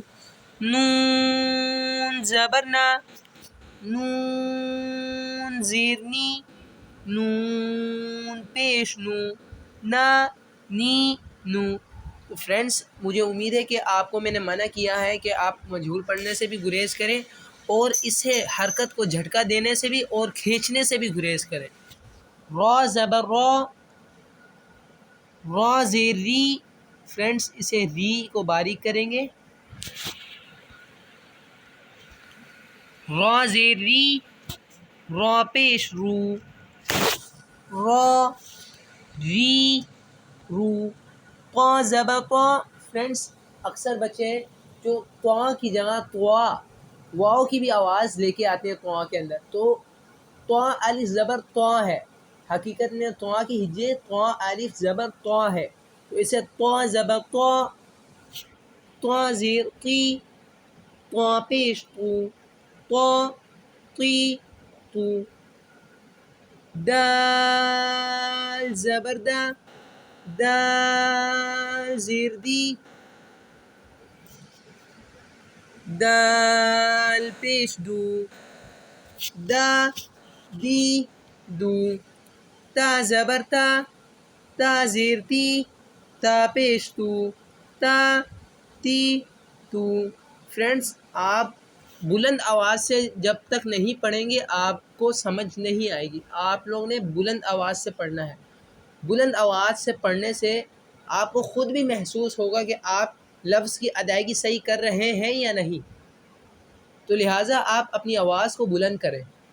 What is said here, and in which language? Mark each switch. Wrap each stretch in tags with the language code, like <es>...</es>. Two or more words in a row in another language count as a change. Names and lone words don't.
<ur>نون زبر نا، نون زیر نی، نون پیش نو، نا نی نو۔ تو فرینڈس، مجھے امید ہے کہ آپ کو میں نے منع کیا ہے کہ آپ مجہول پڑھنے سے بھی گریز کریں اور اسے حرکت کو جھٹکا دینے سے بھی اور کھینچنے سے بھی گریز کریں۔ را زبر را، را زیر ری، فرینڈس اسے ری کو باریک کریں گے۔ را زیر ری، را پیش رو، را ری رو۔ قا زبر قا، فرینڈس اکثر بچے جو قا کی جگہ طوا، واؤ کی بھی آواز لے کے آتے ہیں قا کے اندر، تو طوا الف زبر طوا ہے، حقیقت میں طوا کی ہجے طوا الف زبر طوا ہے، تو اسے طوا زبر طوا، طوا زیر قی، طوا پیش قو، طا قی قو۔ دال زبر دا، دال زیر دی، دال پیش دو، دا دی دو۔ تا زبر تا، تا زیر تی، تا پیش تو، تا تی تو۔ فرینڈس، آپ بلند آواز سے جب تک نہیں پڑھیں گے آپ کو سمجھ نہیں آئے گی۔ آپ لوگوں نے بلند آواز سے پڑھنا ہے۔ بلند آواز سے پڑھنے سے آپ کو خود بھی محسوس ہوگا کہ آپ لفظ کی ادائیگی صحیح کر رہے ہیں یا نہیں، تو لہٰذا آپ اپنی آواز کو بلند کریں۔</ur>